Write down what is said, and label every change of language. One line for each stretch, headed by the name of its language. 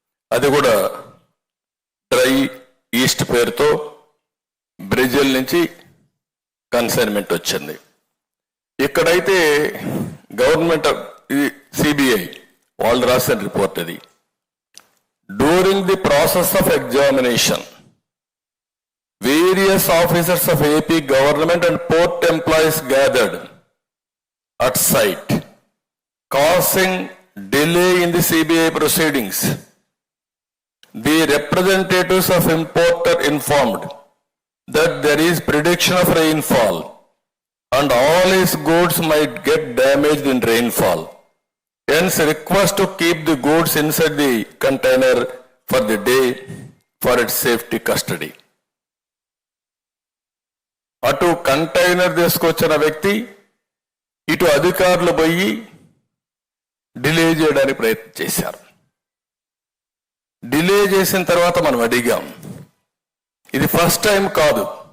Telugu: అది కూడా dry east పేరుతో బ్రెజిల్ నుంచి కన్సైన్మెంట్ వచ్చింది. ఇక్కడైతే గవర్నమెంట్ సిబిఐ వాళ్ళు రాసిన రిపోర్ట్ అది.
English: During the process of examination various officers of AP government and port employees gathered at site, causing delay in the CBI proceedings. The representatives of importer informed that there is prediction of rainfall and all his goods might get damaged in rainfall. Hence request to keep the goods inside the container for the day for its safety custody.
Telugu: అటు container తీసుకొచ్చిన వ్యక్తి ఇటు అధికారులు పోయి delay చేయడానికి ప్రయత్నం చేశారు. Delay చేసిన తర్వాత మనం అడిగాం, ఇది ఫస్ట్ టైం కాదు.